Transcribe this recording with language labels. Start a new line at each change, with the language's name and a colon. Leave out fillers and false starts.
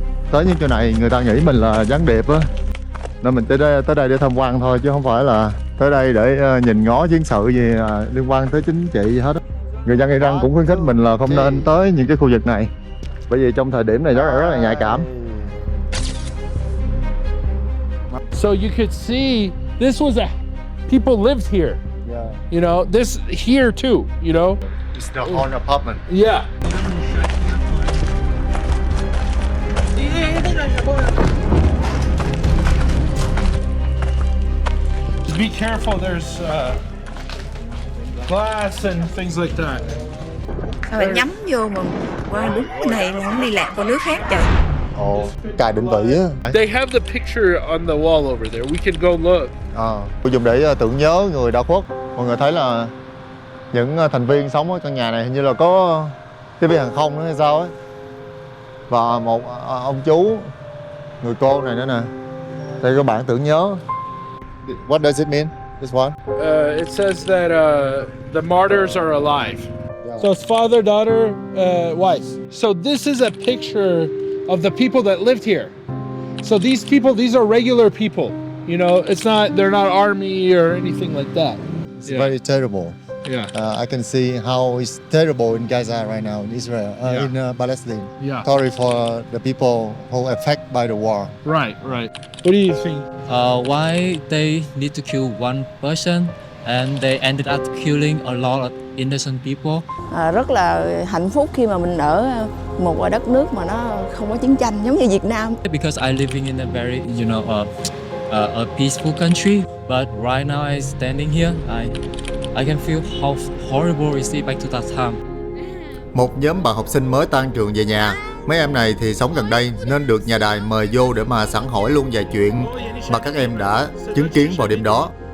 Vietnamese: Tới những chỗ này người ta nghĩ mình là gián điệp á. Nên mình tới đây để tham quan thôi chứ không phải là tới đây để nhìn ngó chiến sự gì liên quan tới chính trị gì hết á. Người dân Iran cũng khuyến khích mình là không nên tới những cái khu vực này. Bởi vì trong thời điểm này rất là nhạy cảm.
English: So you could see this was people lived here. You know, this here too, you know? It's the whole apartment. Yeah. Be careful, there's glass and things like that.
Vietnamese: Sao bạn nhắm vô mà qua đúng cái này là không đi lạc qua nước khác trời. Ồ, cài định vị á.
English: They have the picture on the wall over there. We can go look.
Vietnamese: Tôi dùng để tưởng nhớ người đã khuất. Mọi người thấy là những thành viên sống ở căn nhà này hình như là có tiếp viên hàng không nữa hay sao ấy. Và một ông chú, người cô này nữa nè. Đây có bản tưởng nhớ.
English: What does it mean? This one? It says that the martyrs are alive. So it's father, daughter, wife. So this is a picture of the people that lived here. So these people, these are regular people. You know, they're not army or anything like that. It's very terrible. Yeah. I can see how it's terrible in Gaza right now, in Israel, in Palestine. Yeah. Sorry for the people who affected by the war. Right. What do you think? Why they need to kill one person and they ended up killing a lot of innocent people?
Vietnamese: Rất là hạnh phúc khi mà mình ở một đất nước mà nó không có chiến tranh giống như Việt Nam.
English: Because I living in a very, a peaceful country, but right now I standing here, I can feel how horrible it is back to that time.
Vietnamese: Một nhóm bạn học sinh mới tan trường về nhà. Mấy em này thì sống gần đây nên được nhà đài mời vô để mà sẵn hỏi luôn vài chuyện mà các em đã chứng kiến vào đêm đó.